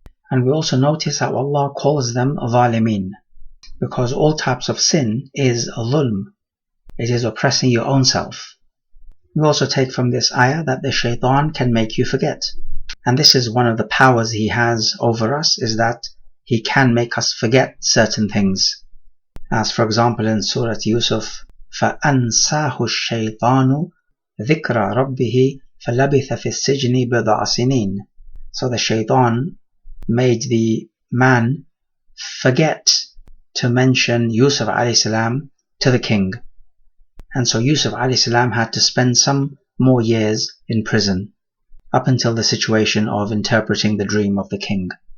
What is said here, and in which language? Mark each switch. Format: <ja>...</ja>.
<en>And we also notice how Allah calls them ظالمين, because all types of sin is dhulm. It is oppressing your own self. We also take from this ayah that the shaitan can make you forget. And this is one of the powers he has over us, is that he can make us forget certain things. As for example in</en> <ar>Surah Yusuf, فَأَنْسَاهُ الشَّيْطَانُ ذِكْرَ رَبِّهِ فَلَبِثَ فِي السِّجْنِ بِضْعَ سِنِينَ.</ar> <en>So the shaitan made the man forget to mention Yusuf alayhi salam to the king. And so Yusuf alayhi salam had to spend some more years in prison, up until the situation of interpreting the dream of the king.</en>